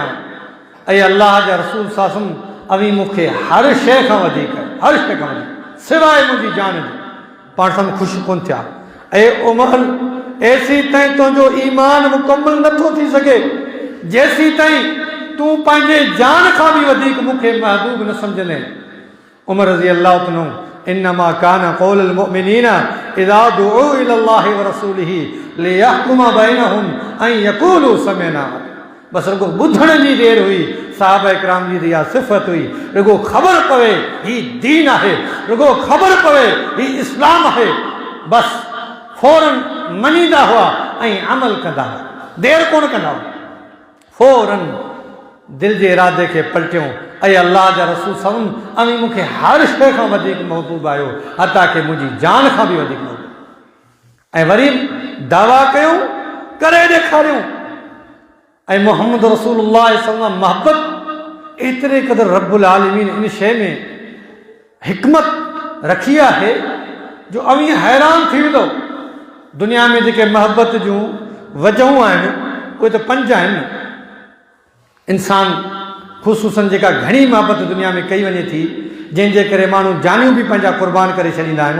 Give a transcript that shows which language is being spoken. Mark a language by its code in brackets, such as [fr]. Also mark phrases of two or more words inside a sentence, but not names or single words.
[sd] ऐं अल्लाह जा रसूल सासम अवी मूंखे हर शइ खां वधीक, हर शइ खां वधीक सवाइ मुंहिंजी जान जी पाण सां ख़ुशि कोन थिया। ऐं उमर एसी ताईं तुंहिंजो ईमान मुकमल नथो थी सघे जेसी ताईं तूं पंहिंजे जान खां बि वधीक मूंखे महबूब न सम्झंदे। [ar] عمر رضي الله تعالى إنما كان قول المؤمنين إذا دعوا إلى الله ورسوله ليحكم بينهم أن يقولوا سمعنا. [sd] बसि रुगो ॿुधण जी देरि हुई, साहबा इकराम जी इहा सिफ़त हुई, रुगो ख़बर पवे ही दीन आहे, रुगो ख़बर पवे ही इस्लाम आहे, बसि फौरन मञींदा हुआ ऐं अमल कंदा हुआ, देरि कोन कंदा हुआ, फौरन दिलि जे इरादे खे पलटियूं। ऐं अल्लाह जा रसूल सम अमी मूंखे हर शइ खां वधीक महबूब आहियो, हता की मुंहिंजी जान खां बि वधीक महबूब। ऐं वरी दावा कयूं, करे ॾेखारियूं। ऐं [ar] محمد رسول الله صلى الله عليه وسلم [sd] मोहबत एतिरे क़दुरु [ar] رب العالمين [sd] इन शइ में हिकमत रखी आहे जो अवी हैरान थी वेंदो। दुनिया में जेके मोहबत जूं वजहूं आहिनि उहे त 5 आहिनि। इंसान ख़ुसूसन जेका घणी मोहबत दुनिया में कई वञे थी, जंहिंजे करे माण्हू जानियूं बि पंहिंजा क़ुर्बान करे छॾींदा आहिनि।